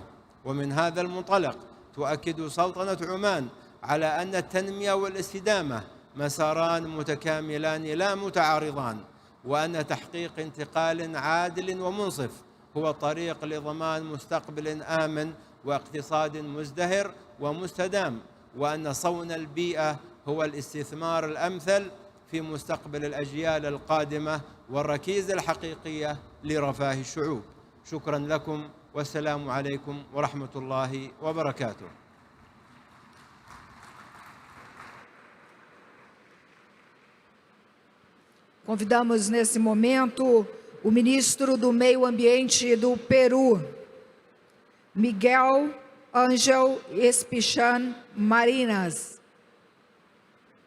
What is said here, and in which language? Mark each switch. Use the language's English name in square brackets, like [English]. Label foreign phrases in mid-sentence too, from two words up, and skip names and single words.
[Arabic] ومن هذا المنطلق تؤكد سلطنة عمان على أن التنمية والاستدامة مساران متكاملان لا متعارضان، وأن تحقيق انتقال عادل ومنصف هو الطريق لضمان مستقبل آمن واقتصاد مزدهر ومستدام، وأن صون البيئة هو الاستثمار الأمثل في مستقبل الأجيال القادمة والركيزة الحقيقية لرفاه الشعوب. شكرا لكم والسلام عليكم ورحمة الله وبركاته. [Portuguese] Convidamos nesse momento o ministro do Meio Ambiente do Peru, Miguel Ángel Espichan Marinas.